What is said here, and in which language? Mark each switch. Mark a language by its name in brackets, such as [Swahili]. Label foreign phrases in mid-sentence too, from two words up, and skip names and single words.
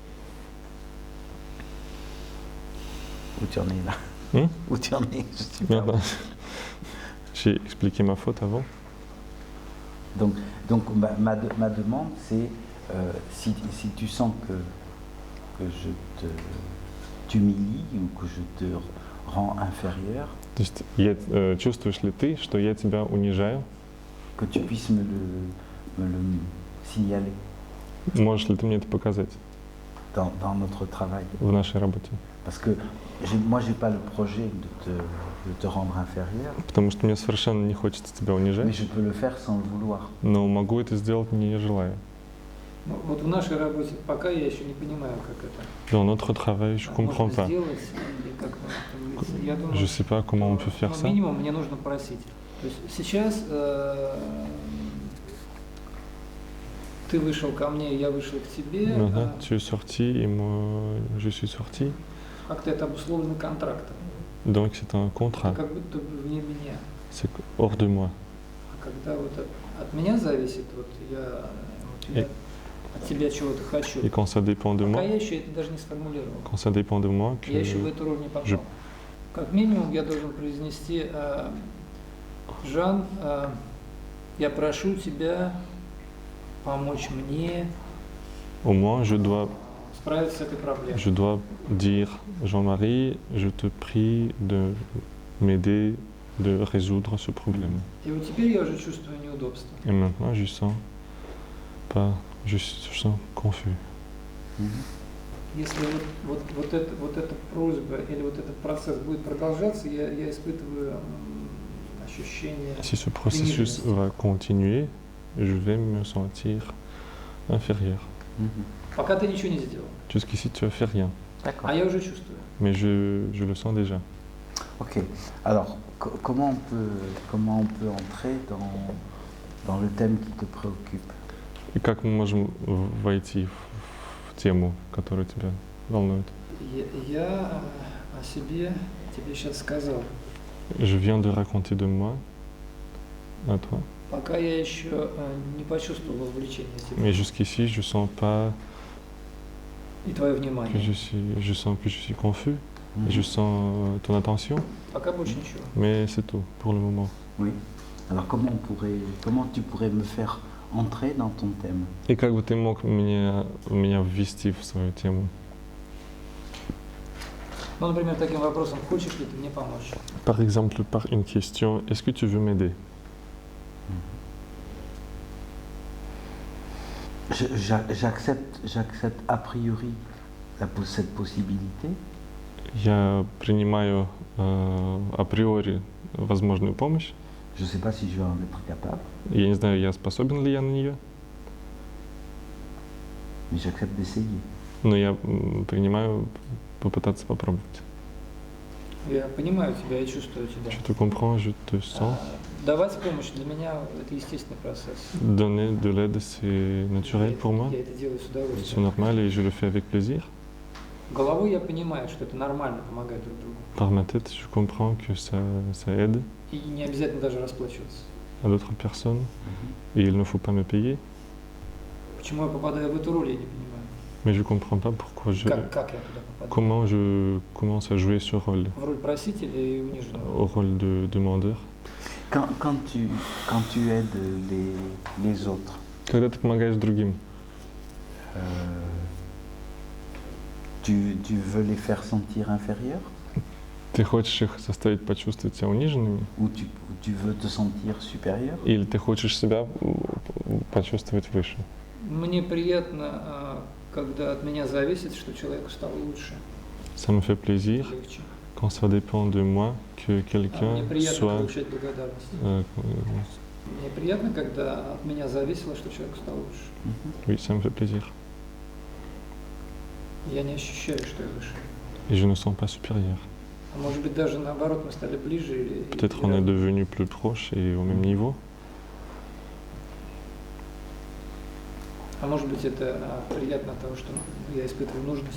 [French] Où tu en es là? Où tu en es? Je sais pas. J'ai expliqué ma faute avant. Donc ma demande, c'est si tu sens que je t'humilie ou que je te rends inférieur, [Russian] То есть чувствуешь ли ты, что я тебя унижаю? [French] Que tu puisses me le signaler. [Russian] Можешь ли ты мне это показать? [French] Dans notre travail. [Russian] В нашей работе. [French] Parce que moi, j'ai pas le projet de te rendre inférieur. [Russian] Потому что мне совершенно не хочется тебя унижать. [French] Mais je peux le faire sans le vouloir. [Russian] Но могу это сделать не желая. Ну, вот в нашей работе пока я еще не понимаю, как это. [French] Dans notre travail, je comprends pas. [Russian] Сделать, или как это, я думаю, [French] Je sais pas comment on peut faire ça. [Russian] Минимум мне нужно просить. То есть сейчас ты вышел ко мне, я вышел к тебе. [French] Tu es sorti et moi je suis sorti. [Russian] Как-то это обусловлено контрактом. [French] Donc c'est un contrat. [Russian] Как будто бы вне меня. [French] C'est hors de moi. [Russian] А когда вот от меня зависит, вот я от тебя чего-то хочу. [French] Et quand ça dépend de moi. [Russian] Пока я еще это даже не сформулировал. [French] Quand ça dépend de moi, que [Russian] я еще в эту роль не попал. Как минимум я должен произнести: Жан, я прошу тебя помочь мне. [French] Au moins, je dois dire, Jean-Marie, je te prie de m'aider de résoudre ce problème. [Russian] Et вот теперь я уже чувствую неудобство. [French] Et maintenant, je sens confus. [Russian] Если вот эта просьба или вот этот процесс будет продолжаться, я испытываю ощущение. [French] Si ce processus va continuer, je vais me sentir inférieur. [Russian] Пока ты ничего не сделал. [French] Jusqu'ici, tu as fait rien. D'accord. [Russian] А я уже чувствую. [French] Mais je le sens déjà. Ok. Alors, comment on peut entrer dans le thème qui te préoccupe? [Russian] И как мы можем войти в тему, которая тебя волнует? Я о себе тебе сейчас сказал. [French] Je viens de raconter de moi à toi. [Russian] Пока я еще не почувствовал вовлечения тебя. [French] Mais jusqu'ici, je sens pas. [Russian] И твое внимание. [French] Je sens que je suis confus. Et je sens ton attention. [Russian] Пока больше ничего. [French] Mais c'est tout pour le moment. Oui. Alors comment tu pourrais me faire entrer dans ton thème? [Russian] И как бы ты мог меня ввести в свою тему? Ну, например, таким вопросом: хочешь ли ты мне помочь? [French] Par exemple, par une question, est-ce que tu veux m'aider? J'accepte a priori cette possibilité. [Russian] Я принимаю априори возможную помощь. [French] Je ne sais pas si je vais en être capable. [Russian] Я не знаю, я способен ли я на нее. [French] Mais j'accepte d'essayer. [Russian] Но я принимаю попытаться попробовать. Я понимаю тебя, я чувствую тебя. [French] Je te comprends, je te sens. [Russian] Давать помощь для меня это естественный процесс. [French] Donner de l'aide, c'est naturel pour moi. [Russian] Я это делаю с [French] C'est [Russian] удовольствием. [French] normal et je le fais avec plaisir. [Russian] Головой я понимаю, что это нормально помогать друг другу. [French] Par ma tête, je comprends que ça aide [Russian] И не обязательно даже расплачиваться. [French] à d'autres personnes et il ne faut pas me payer. [Russian] Почему я попадаю в эту роль, я не понимаю. [French] Mais je ne comprends pas pourquoi [Russian] Как я туда попадаю? [French] comment je commence à jouer ce rôle, [Russian] В роль просителя и униженного. [French] au rôle de demandeur. Quand tu aides les autres, [Russian] Когда ты помогаешь другим, [French] tu veux les faire sentir inférieurs [Russian] ты хочешь их заставить почувствовать себя униженными, [French] ou tu veux te sentir supérieur? [Russian] или ты хочешь себя почувствовать выше? Мне приятно, когда от меня зависит, что человеку стало лучше, [French] Ça me fait plaisir [Russian] легче. [French] quand ça dépend de moi que [Russian] Мне [French] quelqu'un [Russian] приятно [French] soit... [Russian] получать благодарность. Мне приятно, когда от меня зависело, что человеку стало лучше. [French] Oui, ça me fait plaisir. [Russian] Я не ощущаю, что я выше. [French] Et je ne sens pas supérieur. [Russian] А может быть, даже наоборот, мы стали ближе или [French] Peut-être on est devenus plus proches et au même niveau. [Russian] А может быть, это приятно от того, что я испытываю нужность.